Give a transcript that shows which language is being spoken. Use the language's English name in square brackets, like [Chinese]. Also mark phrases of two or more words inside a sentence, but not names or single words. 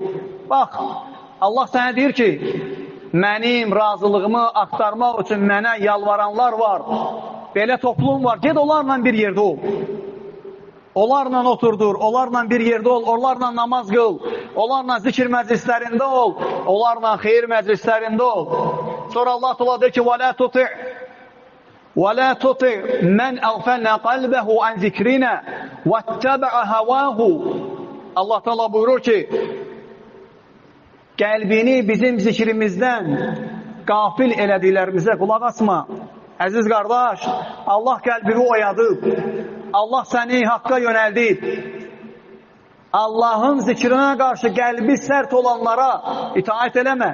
[Azerbaijani] Bax, Allah sənə deyir ki, mənim razılığımı axtarmaq üçün mənə yalvaranlar var. Belə toplum var, ged onlarla bir yerdə ol. Onlarla oturdur, onlarla bir yerdə ol, onlarla namaz qıl, onlarla zikir məclislərində ol, onlarla xeyir məclislərində ol. Sonra Allah Teala deyir ki, [Arabic] وَلَا تُطِعْ مَنْ أَغْفَلْنَا قَلْبَهُ عَنْ ذِكْرِنَا وَاتَّبَعَ هَوَاهُ. [Azerbaijani] Allah Teala buyurur ki, qəlbini bizim zikrimizdən qafil elədiklərimizə qulaq asma. Əziz qardaş, Allah qəlbini oyadıb, Allah səni haqqa yönəldib. Allahın zikrinə qarşı qəlbi sərt olanlara itaət eləmə.